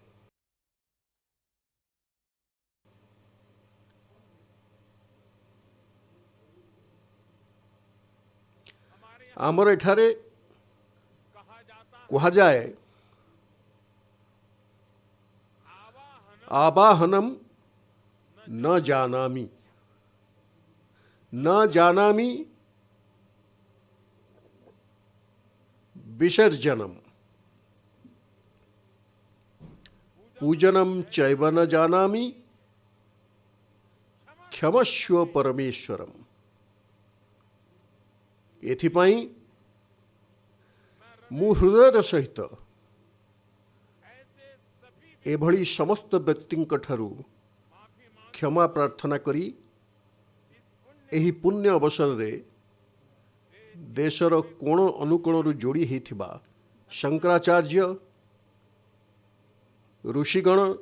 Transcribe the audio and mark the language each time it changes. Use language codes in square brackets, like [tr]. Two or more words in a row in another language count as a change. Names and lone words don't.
[or] ଆମର ଏଠାରେ କୁହାଯାଏ, [sa] आवाहनम न जानामि, न जानामि विसर्जनम, पूजनम चैव न जानामि क्षमस्व परमेश्वरम। [or] ଏଥିପାଇଁ ମୁଁ ହୃଦୟର ସହିତ ଏଭଳି ସମସ୍ତ ବ୍ୟକ୍ତିଙ୍କ ଠାରୁ କ୍ଷମା ପ୍ରାର୍ଥନା କରି ଏହି ପୁଣ୍ୟ ଅବସର ରେ ଦେଶର କୋଣ ଅନୁକୋଣରୁ ଯୋଡ଼ି ହୋଇଥିବା ଶଙ୍କରାଚାର୍ଯ୍ୟ, ଋଷିଗଣ,